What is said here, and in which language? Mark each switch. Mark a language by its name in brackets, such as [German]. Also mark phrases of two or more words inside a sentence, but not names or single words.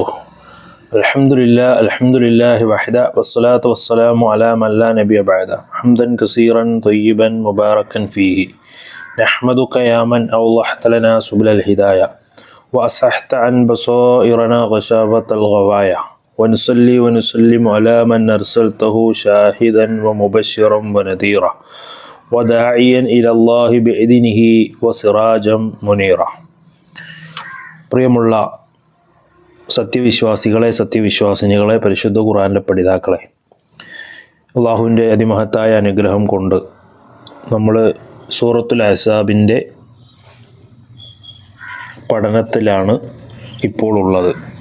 [Arabic] الحمد لله وحده والصلاة والسلام على من لا نبي بعده حمدا كثيرا طيبا مباركا فيه نحمدك يا من أوضحت لنا سبل الهداية وأصحت عن بصائرنا غشاوة الغوايا ونصلي ونسلم على من أرسلته شاهدا ومبشرا ونذيرا وداعيا إلى الله بإذنه وسراجا منيرا. [Malayalam] പ്രിയമുള്ള സത്യവിശ്വാസികളെ, സത്യവിശ്വാസിനികളെ, പരിശുദ്ധ ഖുർആനിലെ പഠിതാക്കളെ, അള്ളാഹുവിൻ്റെ അതിമഹത്തായ അനുഗ്രഹം കൊണ്ട് നമ്മൾ സൂറത്തുൽ അഹ്സാബിൻ്റെ പഠനത്തിലാണ് ഇപ്പോൾ ഉള്ളത്.